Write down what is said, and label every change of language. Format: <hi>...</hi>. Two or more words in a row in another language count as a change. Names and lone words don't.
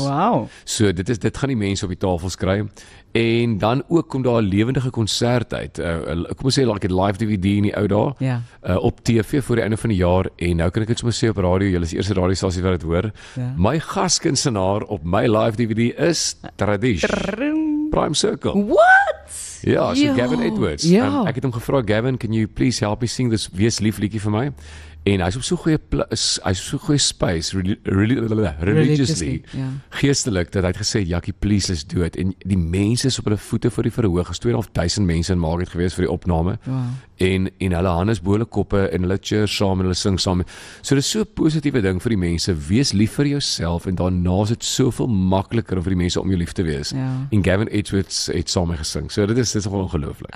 <af>Wow. So dit gaan die mense op die tafels kry. En dan ook kom daar 'n lewendige konsert uit. Kom ons sê like 'n live DVD in die ou dae. Op TV voor die einde van die jaar en nou kan ek dit sommer sê op radio, julle is die eerste radiostasie wat dit hoor. My gaskunstenaar op my live DVD is Tradish. Prime Circle. What? Ja, so Gavin Edwards. Ek het hom gevra, Gavin,</af> <en>can you please help me sing this Wees Lief</en> <af>liedjie vir my? En hy's op so goeie space, religiously, geestelik, dat hy het gesê, Jackie,</af> <en>please, let's do it.</en> <af>En die mense is op hulle voete voor die verhoog, is 2.500 mense in Market gewees vir die opname, en hulle hande is bo hulle koppe, en hulle cheer saam, en hulle sing saam. So dit is so 'n positiewe ding vir die mense, wees lief vir jouself, en daarna is dit soveel makliker om vir die mense om jou lief te wees. En Gavin Edwards het saam mee gesing, so dit is gewoon ongelooflik.</af>